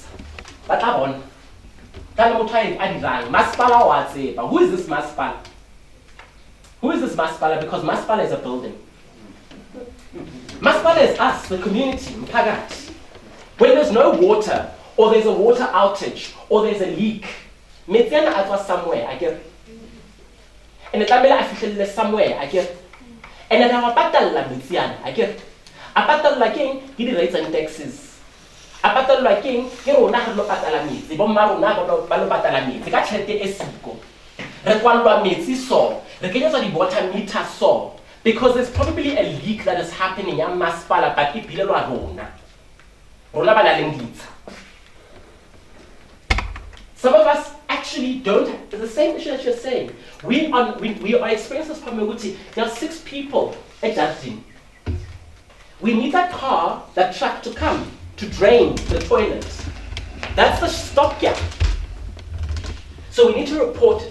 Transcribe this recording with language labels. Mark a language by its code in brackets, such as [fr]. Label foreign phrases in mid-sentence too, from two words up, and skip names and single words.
[en] But Abon. Who is this Masipala? Who is this Masipala? Because Masipala is a building. Masipala is us, the community, mphakathi. When there's no water, or there's a water outage, or there's a leak, [st] metsi ana a tswa somewhere, [en] I get. [st] And tlamehile a fihlelle somewhere, [en] I get. And then I [st] patalla metsi ana, [en] I get. [st] A patalla keng ke di [en] rates and taxes. [st] A patalla keng ke rona re lo patala metsi, bo mma rona ba lo patala metsi ka tšhelete e siko. Re kwallwa metsi so, re kenyetswa di [en] water meter [st] so. [en] Because there's probably a leak that is happening [st] ya masipala, but e bilelwa rona. Rona ba na leng ditsha. [en] Some of us actually don't, it's the same issue that you're saying. We are experiencing this problem. There are 6 people at Jardine. We need that car, that truck to come to drain the toilet. That's the stopgap. So we need to report it.